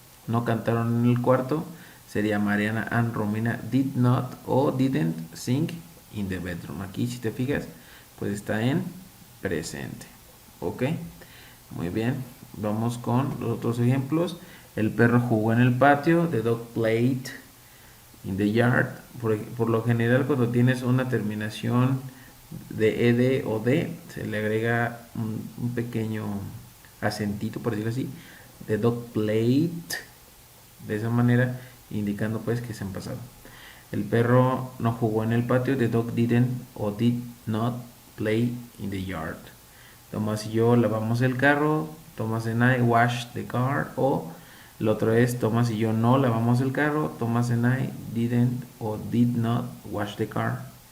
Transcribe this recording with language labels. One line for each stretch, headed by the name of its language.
Spanish: no cantaron en el cuarto, sería
English: Mariana and Romina did not o didn't sing in the bedroom.
Spanish: Aquí si te fijas, pues está en presente. Ok, muy bien. Vamos con los otros ejemplos. El perro jugó en el patio.
English: The dog played in the yard.
Spanish: Por lo general, cuando tienes una terminación de ed o de, se le agrega un pequeño acentito, por decirlo así.
English: The dog played,
Spanish: de esa manera, indicando pues que es en pasado. El perro no jugó en el patio.
English: The dog didn't o did not play in the yard.
Spanish: Tomás y yo lavamos el carro.
English: Thomas and I washed the car.
Spanish: O el otro es Tomás y yo no lavamos el carro.
English: Thomas and I didn't o did not wash the car.